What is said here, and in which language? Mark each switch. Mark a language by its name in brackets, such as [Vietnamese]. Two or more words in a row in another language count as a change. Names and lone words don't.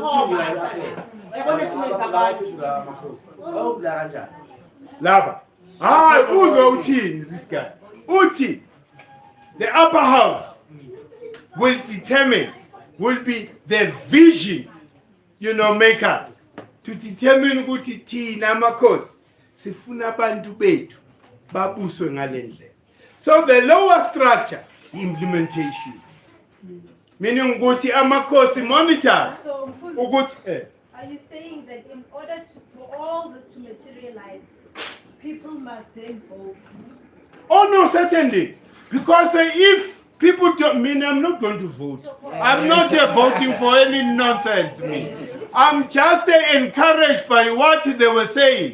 [English] Lava. Who's Uti? This guy. Uti. The upper house will be the vision, makers. To determine [Zulu] ukuthi thina amakhosi sifuna abantu bethu babuswe ngalendlela. [English] So the lower structure, implementation. Meaning [Zulu] ukuthi amakhosi [English] monitors. So, [Zulu] Ukuthi [English] are you saying that in order for all this to materialize, people must then vote? Oh no, certainly. Because if people don't mean I'm not going to vote. I'm not voting for any nonsense. I'm just encouraged by what they were saying.